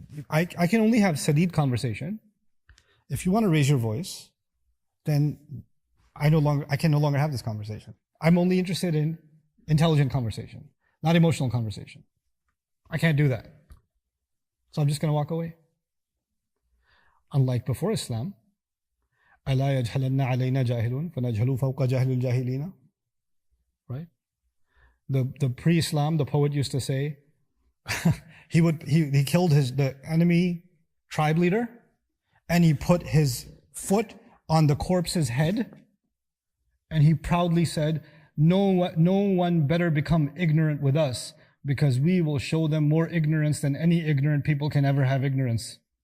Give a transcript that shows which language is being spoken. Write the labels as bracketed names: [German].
[English] I can only have sadid conversation. If you want to raise your voice, then I can no longer have this conversation. I'm only interested in intelligent conversation, not emotional conversation. I can't do that. So I'm just going to walk away. Unlike before Islam, [Arabic] أَلَا يَجْهَلَنَّ عَلَيْنَا جَاهِلٌ فَنَجْهَلُ فَوْقَ جَهْلِ الْجَاهِلِينَ. [English] Right? The pre-Islam, the poet used to say, he killed the enemy tribe leader, and he put his foot on the corpse's head, and he proudly said, no one better become ignorant with us, because we will show them more ignorance than any ignorant people can ever have ignorance.